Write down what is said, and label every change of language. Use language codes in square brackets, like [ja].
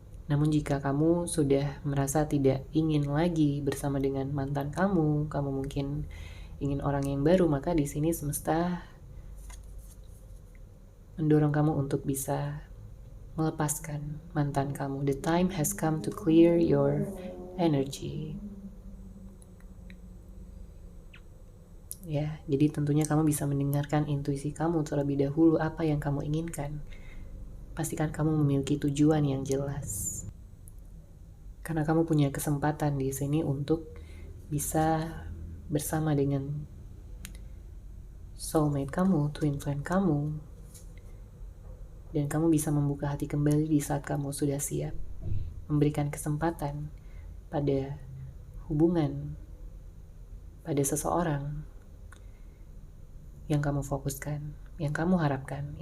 [id] Namun jika kamu sudah merasa tidak ingin lagi bersama dengan mantan kamu mungkin ingin orang yang baru, maka di sini semesta mendorong kamu untuk bisa melepaskan mantan kamu. [en] The time has come to clear your energy. [id] Ya, jadi tentunya kamu bisa mendengarkan intuisi kamu terlebih dahulu apa yang kamu inginkan. Pastikan kamu memiliki tujuan yang jelas. Karena kamu punya kesempatan di sini untuk bisa bersama dengan soulmate kamu, twin flame kamu, dan kamu bisa membuka hati kembali di saat kamu sudah siap memberikan kesempatan pada hubungan, pada seseorang yang kamu fokuskan, yang kamu harapkan.